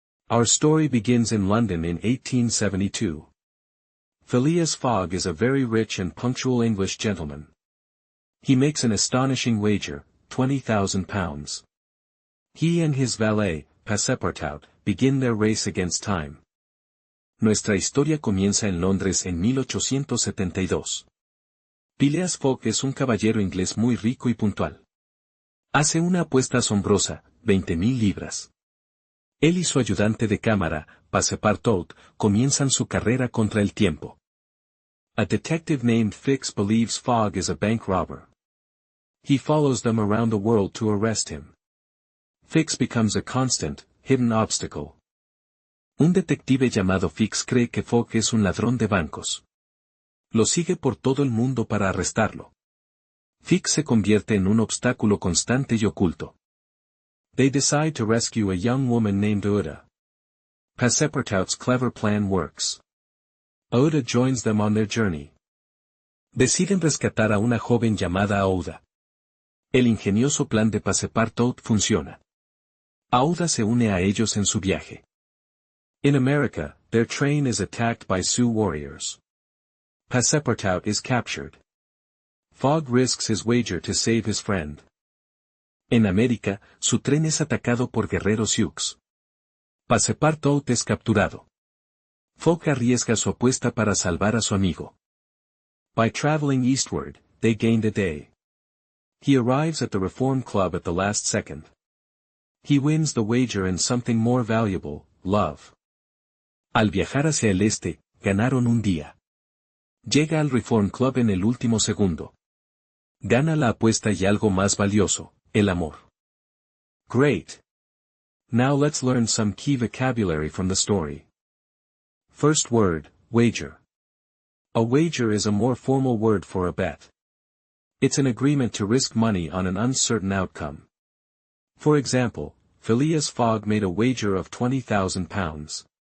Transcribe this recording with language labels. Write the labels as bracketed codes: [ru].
[en] Our story begins in London in 1872. Phileas Fogg is a very rich and punctual English gentleman. He makes an astonishing wager, £20,000. He and his valet, Passepartout, begin their race against time. [es] Nuestra historia comienza en Londres en 1872. Phileas Fogg es un caballero inglés muy rico y puntual. Hace una apuesta asombrosa, 20,000 libras. Él y su ayudante de cámara, Passepartout, comienzan su carrera contra el tiempo. [en] A detective named Fix believes Fogg is a bank robber. He follows them around the world to arrest him. Fix becomes a constant, hidden obstacle. [es] Un detective llamado Fix cree que Fogg es un ladrón de bancos. Lo sigue por todo el mundo para arrestarlo. Fix se convierte en un obstáculo constante y oculto. [en] They decide to rescue a young woman named Aouda. Passepartout's clever plan works. Aouda joins them on their journey. [es] Deciden rescatar a una joven llamada Aouda. El ingenioso plan de Passepartout funciona. Aouda se une a ellos en su viaje. [en] In America, their train is attacked by Sioux warriors. Passepartout is captured. Fogg risks his wager to save his friend. [es] En América, su tren es atacado por guerreros Sioux. Passepartout es capturado. Fogg arriesga su apuesta para salvar a su amigo. [en] By traveling eastward, they gained a day. He arrives at the Reform Club at the last second. He wins the wager and something more valuable, love. [es] Al viajar hacia el este, ganaron un día. Llega al Reform Club en el último segundo. Gana la apuesta y algo más valioso, el amor. [en] Great. Now let's learn some key vocabulary from the story. First word, wager. A wager is a more formal word for a bet. It's an agreement to risk money on an uncertain outcome. For example, Phileas Fogg made a wager of £20,000.